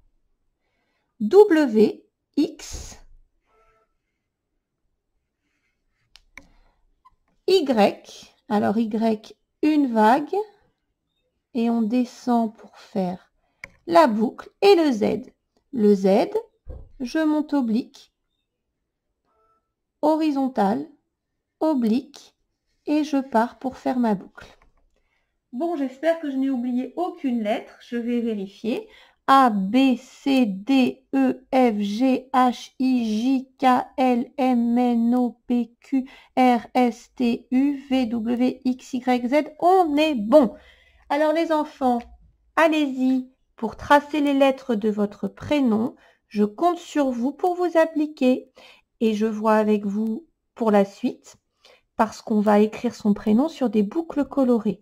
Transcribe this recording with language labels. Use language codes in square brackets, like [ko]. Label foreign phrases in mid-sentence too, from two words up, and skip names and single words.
[fr] W, X, Y, alors Y, une vague, et on descend pour faire la boucle, et le Z. Le Z, je monte oblique, horizontal, oblique, et je pars pour faire ma boucle. Bon, j'espère que je n'ai oublié aucune lettre, je vais vérifier. A, B, C, D, E, F, G, H, I, J, K, L, M, N, O, P, Q, R, S, T, U, V, W, X, Y, Z. On est bon. Alors les enfants, allez-y pour tracer les lettres de votre prénom. Je compte sur vous pour vous appliquer et je vois avec vous pour la suite parce qu'on va écrire son prénom sur des boucles colorées.